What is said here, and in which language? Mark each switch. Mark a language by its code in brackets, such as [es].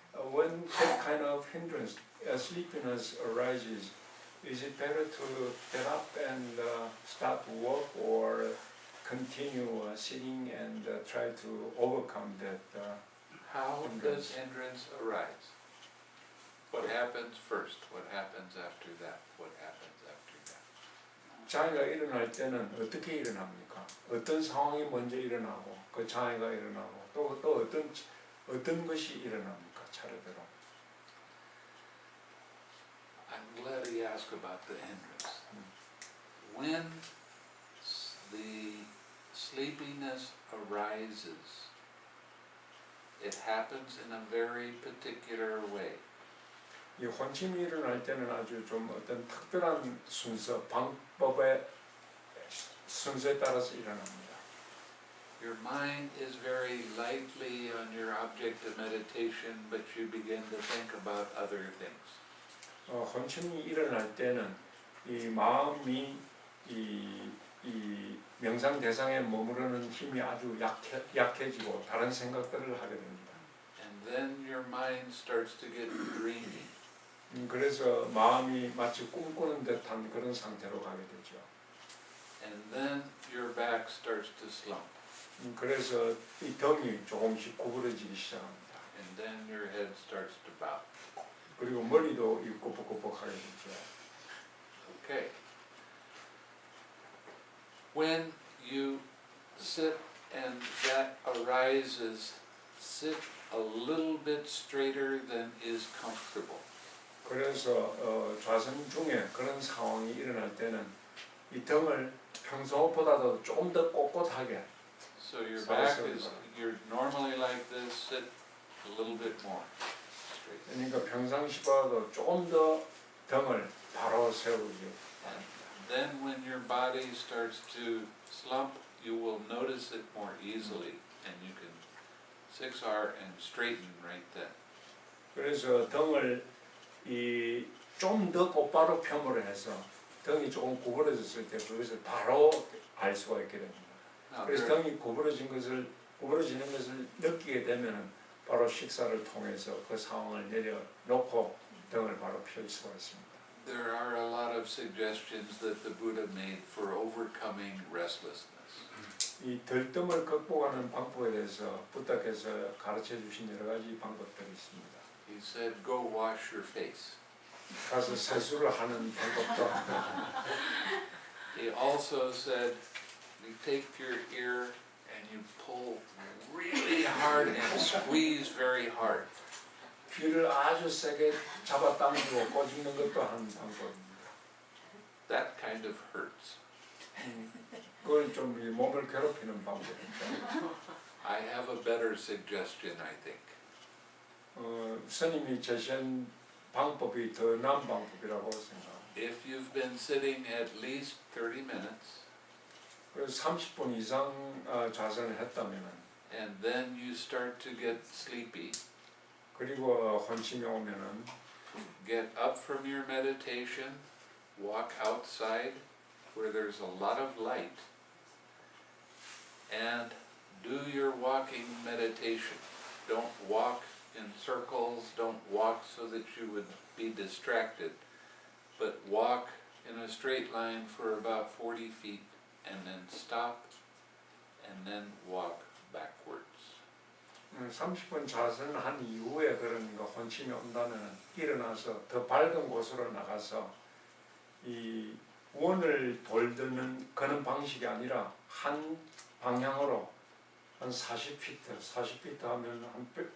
[en] When that kind of hindrance, sleepiness arises, is it better to get up and start work or continue sitting and try to overcome that? How does hindrance arise? What happens first? What happens after that? What happens after that? [ko] 장애가 일어날 때는 어떻게 일어납니까? 어떤 상황이 먼저 일어나고 그 장애가 일어나고 또 어떤 것이 일어납니까? 차례대로. [en] I'm glad he asked about the hindrance. When the sleepiness arises, it happens in a very particular way. [ko] 이 혼침이 일어날 때는 아주 좀 어떤 특별한 순서, 방법의 순서에 따라서 일어납니다. [en] Your mind is very lightly on your object of meditation, but you begin to think about other things. [ko] 혼침이 일어날 때는 이 마음이 이 명상 대상에 머무르는 힘이 아주 약해지고 다른 생각들을 하게 됩니다. [en] And then your mind starts to get dreamy. [ko] 그래서 마음이 마치 꿈꾸는 듯한 그런 상태로 가게 되죠. [en] And then your back starts to slump. [ko] 그래서 이 등이 조금씩 구부러지기 시작합니다. [en] And then your head starts to bow. [ko] 그리고 머리도 이 꼬북꼬북하게 되죠. [en] Okay. When you sit and that arises, sit a little bit straighter than is comfortable. [ko] 그래서 좌선 중에 그런 상황이 일어날 때는 이 등을 평소보다도 조금 더 꼿꼿하게 [en] So your So- back so- is, you're normally like this, sit a little bit more straight. [ko] 그러니까 평상시보다도 조금 더 등을 바로 세우기 [en] And then when your body starts to slump, you will notice it more easily and you can 6R and straighten right then. [ko] 그래서 등을 좀 더 곧바로 펴으로 해서 등이 조금 구부러졌을 때 그것을 바로 알 수가 있게 됩니다. [en] Now [ko] 그래서 [en] there, [ko] 등이 구부러지는 것을 느끼게 되면은 바로 식사를 통해서 그 상황을 내려놓고 등을 바로 펼 수가 있습니다. [en] there are a lot of suggestions that the Buddha made for overcoming restlessness. [ko] 이 들뜸을 극복하는 방법에 대해서 부다께서 가르쳐 주신 여러 가지 방법들이 있습니다. [en] He said, go wash your face. [ko] 가서 세수를 하는 방법도 [en] He also said, you take your ear and you pull really hard and squeeze very hard. [ko] 귀를 아주 세게 잡아 당기고 꼬집는 것도 한 방법입니다. [en] That kind of hurts. [ko] 그걸 좀 이 몸을 괴롭히는 방법이죠. [en] I have a better suggestion, I think. [ko] 스님이 제시한 방법이 더 나은 방법이라고 생각합니다. [en] If you've been sitting at least 30 minutes [ko] 그래서 30분 이상 좌선을 했다면은 [en] and then you start to get sleepy, [ko] 그리고 혼침이 오면은 [en] get up from your meditation, walk outside where there's a lot of light, and do your walking meditation. Don't walk in circles, don't walk so that you would be distracted, but walk in a straight line for about 40 feet and then stop and then walk backwards. [ko] 30분 좌선을 한 이후에 그런 거 혼침이 온다면 일어나서 더 밝은 곳으로 나가서 이 원을 돌드는 그런 방식이 아니라 한 방향으로 한 40피트, 40피트 하면 한